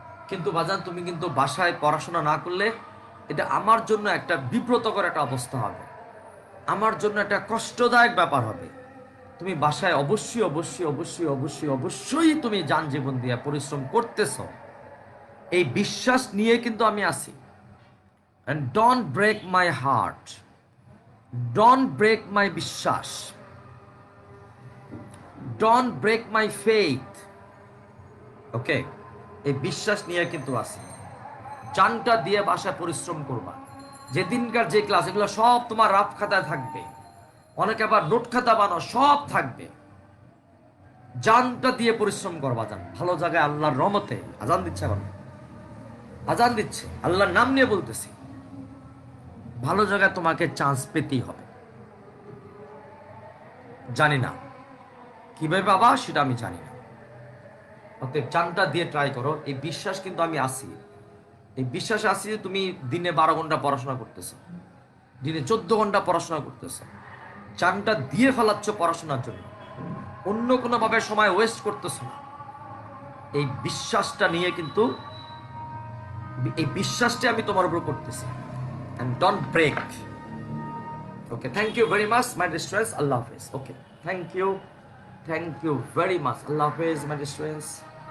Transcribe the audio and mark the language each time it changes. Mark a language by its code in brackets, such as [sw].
[bn] কিন্তু বাজান তুমি কিন্তু বাসায় পড়াশোনা না করলে এটা আমার জন্য একটা বিব্রতকর একটা অবস্থা হবে, আমার জন্য একটা কষ্টদায়ক ব্যাপার হবে। তুমি বাসায় অবশ্যই অবশ্যই অবশ্যই অবশ্যই অবশ্যই তুমি যান জীবন দিয়ে পরিশ্রম করতেছ, এই বিশ্বাস নিয়ে কিন্তু আমি আছি। [en] and don't break my heart, don't break my বিশ্বাস, don't break my faith. [bn] ওকে, এই বিশ্বাস নিয়ে কিন্তু আছি। জানটা দিয়ে বাসায় পরিশ্রম করবা, যেদিনকার যে ক্লাস এগুলো সব তোমার রাফ খাতায় থাকবে, অনেকে আবার নোট খাতা বানাও, সব থাকবে। জানটা দিয়ে পরিশ্রম করবা, জান ভালো জায়গায় আল্লাহর রহমতে। আজান দিচ্ছে, এখন আজান দিচ্ছে, আল্লাহর নাম নিয়ে বলতেছি, ভালো জায়গায় তোমাকে চান্স পেতেই হবে। জানি না কিভাবে বাবা, সেটা আমি জানি না। অতএব জানটা দিয়ে ট্রাই করো, এই বিশ্বাস কিন্তু আমি আছি, এই বিশ্বাসে আছি যে তুমি দিনে 12 ঘন্টা পড়াশোনা করতেছো, দিনে 14 ঘন্টা পড়াশোনা করতেছো, জানটা দিয়ে ফেলাচ্ছ পড়াশোনার জন্য, অন্য কোনো ভাবে সময় ওয়েস্ট করতেছো না। এই বিশ্বাসটা নিয়ে কিন্তু, এই বিশ্বাসটা আমি তোমার উপর করতেছি। [en] and don't break. Okay, thank you very much my dear students. Allah Hafiz. Okay, thank you very much. Allah Hafiz my dear students.